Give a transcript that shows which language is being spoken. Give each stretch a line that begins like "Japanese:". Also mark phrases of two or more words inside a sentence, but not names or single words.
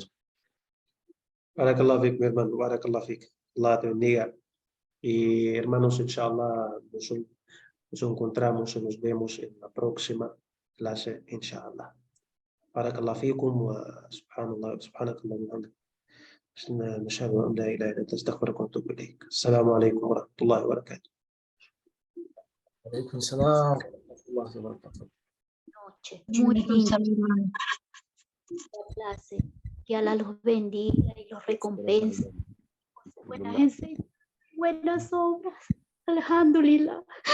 Arabic: بارك الله فيك,
Spanish: mi hermano,
Arabic: بارك الله فيك.
Spanish: Allah te bendiga. Y hermanos, inshallah, nos encontramos y nos vemos en la próxima clase, inshallah.
Arabic: بارك الله فيكم وسبحان الله، سبحانك اللهم وبحمدك. نشهد أن لا إله إلا أنت أستغفرك وأتوب إليك. السلام عليكم ورحمة الله وبركاته. عليكم السلام ورحمة الله وبركاته.
Spanish: Muy linda la clase. Que Allah los bendiga y los recompense por sus buenas obras. Alhamdulillah.